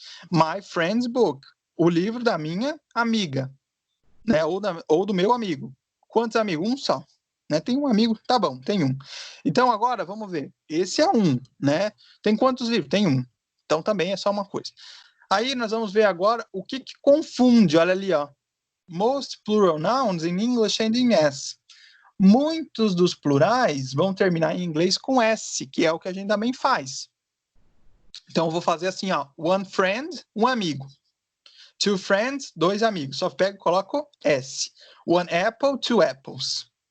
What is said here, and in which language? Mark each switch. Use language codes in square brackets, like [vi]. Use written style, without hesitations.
[en] My friend's book, [pt] o livro da minha amiga, né? Ou do meu amigo. Quantos amigos? Um só. Né? Tem um amigo? Tá bom, tem um. Então, agora, vamos ver. Esse é um, né? Tem quantos livros? Tem um. Então, também é só uma coisa. Aí, nós vamos ver agora o que confunde. Olha ali, ó. [en] Most plural nouns in English end in S. [pt] Muitos dos plurais vão terminar em inglês com S, que é o que a gente também faz. Então, eu vou fazer assim, ó. [en] One friend, [pt] um amigo. [en] Two friends, [pt] dois amigos. Só pego e coloco S. [en] One apple, two apples.